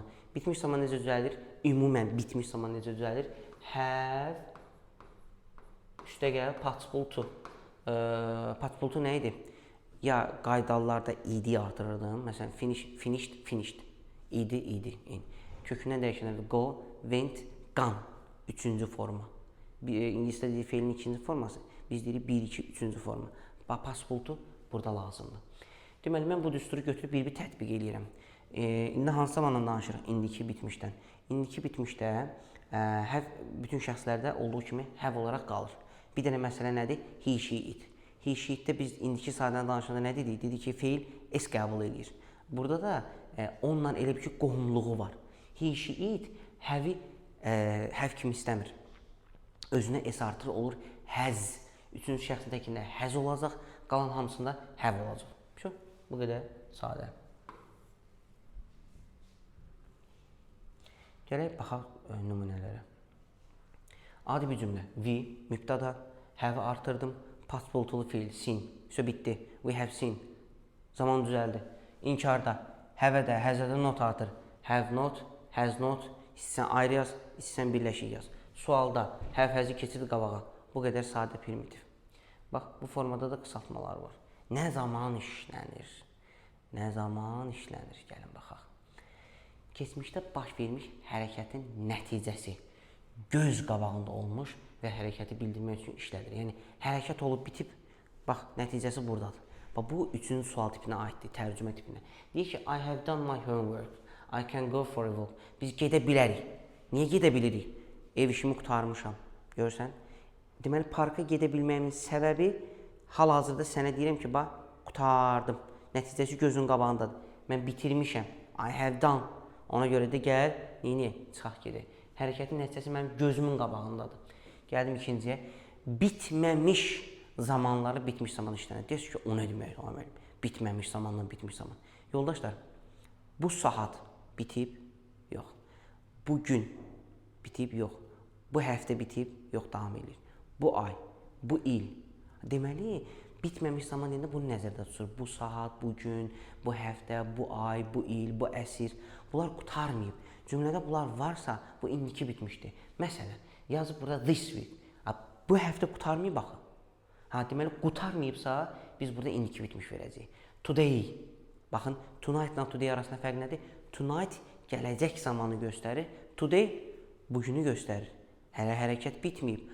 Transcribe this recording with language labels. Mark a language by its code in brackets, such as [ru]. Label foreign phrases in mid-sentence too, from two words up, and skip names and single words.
[az] Bitmiş zaman necə düzəlir? Ümumən bitmiş zaman necə düzəlir? [en] Have [az] üstəgəl [en] participle to. Participle to [az] nə idi? Ya qaydalarda id artırırdım. Məsələn, finished. İdi. Kökündən dəyişənlərdə [en] go, went, gone. [az] Üçüncü forma. İngilisdə deyirik feilin ikinci forması. Biz deyirik 1, 2, üçüncü forma. [en] Participle to [az] burada lazımdır. Deməli, mən bu düsturu götürüb bir tətbiq edirəm. İndi hansı zamandan danışırıq? İndiki bitmişdən. İndiki bitmişdə bütün şəxslərdə olduğu kimi have olaraq qalır. Bir dənə məsələ nədir? [en] He, she, it. He, she, [az] itdə biz indiki saatdən danışanda nə dedik? Dedik ki, feil s qəbul edir. Burada da onunla elə bir ki, qohumluğu var. [en] He, she, it have [az] kimi istəmir. Özünə s artır olur has. Üçüncü şəxsindəkində has olacaq, qalan hamısında have olacaq. Bu qədər sadə. Gələk baxaq nümunələrə. Adi bir cümlə. We, mübtada, have artırdım, past-participle feil, seen. Bitdi. [en] We have seen. [az] Zaman düzəldi. İnkarda, have-də, has-də not artır. [en] Have not, has not. [az] İstəsən ayrı yaz, istəsən birləşik yaz. Sualda, have, has-i keçirdi qabağa. Bu qədər sadə primitiv. Bax, bu formada da qısaltmalar var. Nə zaman işlənir? Nə zaman işlənir? Gəlin baxaq. Keçmişdə baş vermiş hərəkətin nəticəsi göz qabağında olmuş və hərəkəti bildirmək üçün işlədir. Yəni, hərəkət olub bitib, bax, nəticəsi buradadır. Bax, bu üçüncü sual tipinə aiddir, tərcümə tipinə. Deyir ki, [en] I have done my homework. I can go for a walk. [az] Biz gedə bilərik. Niyə gedə bilirik? Ev işimi qurtarmışam. Görürsən? Deməli, parka gedə bilməyimin səbəbi hal-hazırda sənə deyirəm ki, bax, qurtardım. Nəticəsi gözün qabağındadır. Mən bitirmişəm. [en] I have done. [az] Ona görə də gəl, çıxaq gedək. Hərəkətin nəticəsi mənim gözümün qabağındadır. Gəldim ikinciyə. Bitməmiş zamanları bitmiş zaman işlənir. Deyərsiniz ki, o nə demək? Bitməmiş zamanla bitmiş zaman. Yoldaşlar, bu saat bitib, yox. Bu gün bitib, yox. Bu həftə bitib, yox, davam edir. Bu ay, bu il. Deməli, bitməmiş zaman deyəndə bunu nəzərdə tutur. Bu saat, bu gün, bu həftə, bu ay, bu il, bu əsr. Bunlar qurtarmayıb. Cümlədə bunlar varsa, bu indiki bitmişdir. Məsələn, yazıb burada [en] this week. [az] Bu həftə qurtarmayıb baxın. Deməli, qurtarmayıbsa, biz burada indiki bitmiş verəcəyik. Today. Baxın, tonight ilə today arasında fərq nədir? Tonight gələcək zamanı göstərir. Today bugünü göstərir. Hələ hərəkət bitməyib.